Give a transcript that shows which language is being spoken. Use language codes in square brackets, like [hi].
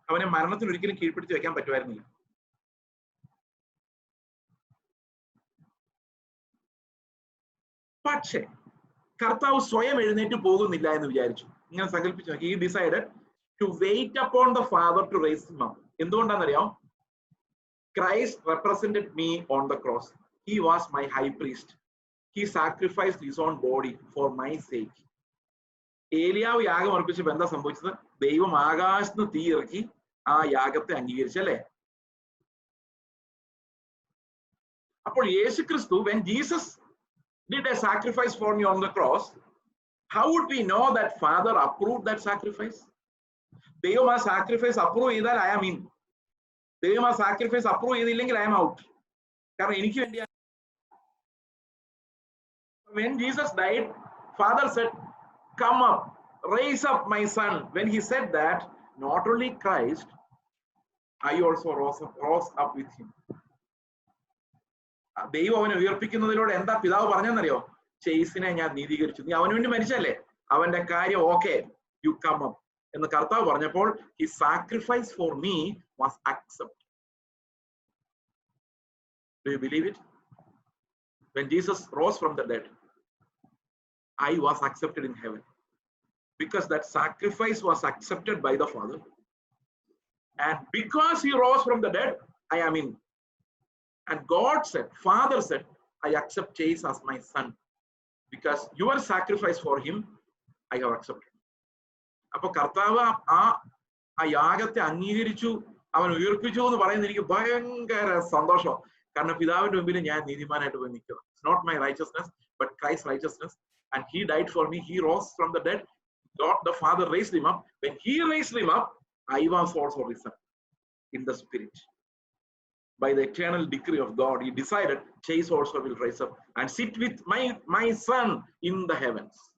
[ml] അവനെ മരണത്തിന് ഒരിക്കലും കീഴ്പിടിച്ച് വെക്കാൻ പറ്റുമായിരുന്നില്ല. പക്ഷേ കർത്താവ് സ്വയം എഴുന്നേറ്റ് പോകുന്നില്ല എന്ന് വിചാരിച്ചു. ഇങ്ങനെ സങ്കല്പിച്ചു നോക്കി. [en] He decided to wait upon the Father to raise him up. [ml] എന്തുകൊണ്ടാണെന്നറിയാം? [en] Christ represented me on the cross. He was my high priest. He sacrificed his own body for my sake. [ml] ഏലിയാവ് യാഗം അർപ്പിച്ചപ്പോൾ എന്താ സംഭവിച്ചത്? ദൈവം ആകാശത്ത് തീ ഇറക്കി ആ യാഗത്തെ അംഗീകരിച്ചല്ലേ? അപ്പോൾ യേശുക്രിസ്തു, [en] when Jesus did a sacrifice for me on the cross, how would we know that Father approved that sacrifice? [ml] ദൈവം ആ സാക്രിഫൈസ് അപ്രൂവ് ചെയ്താൽ [en] I am in. [ml] ദൈവം ആ സാക്രിഫൈസ് അപ്രൂവ് ചെയ്തില്ലെങ്കിൽ [en] I am out. [ml] കാരണം എനിക്ക് വേണ്ടി. [en] When Jesus died, Father said, come up, raise up my son. When he said that, not only Christ, I also rose up with him. [ml] ദൈവം അവനെ ഉയർപ്പിക്കുന്നതിലൂടെ എന്താ പിതാവ് പറഞ്ഞെന്നറിയോ? ചേസിനെ ഞാൻ നീതീകരിച്ചു. നീ അവന് വേണ്ടി മരിച്ചല്ലേ, അവന്റെ കാര്യം ഓക്കെ, [en] you come up [ml] എന്ന് കർത്താവ് പറഞ്ഞപ്പോൾ [en] his sacrifice for me was accepted. Do you believe it? When Jesus rose from the dead, I was accepted in heaven because that sacrifice was accepted by the Father, and because he rose from the dead, I am in. And God said, Father said, I accept Chase as my son because your sacrifice for him I have accepted. [ml] അപ്പൊ കർത്താവ് ആ യാഗത്തെ അംഗീകരിച്ചു, അവൻ ഉയർപ്പിച്ചു എന്ന് പറയുന്നത് എനിക്ക് ഭയങ്കര സന്തോഷം. കാരണം പിതാവിന്റെ മുമ്പിൽ ഞാൻ നീതിമാനായിട്ട് പോയി നിൽക്കുക. [en] It's not my righteousness but Christ's righteousness, and he died for me. He rose from the dead. God the Father raised him up. When he raised him up, I was also risen in the spirit. By the eternal decree of God, he decided Chase also will rise up and sit with my son in the heavens.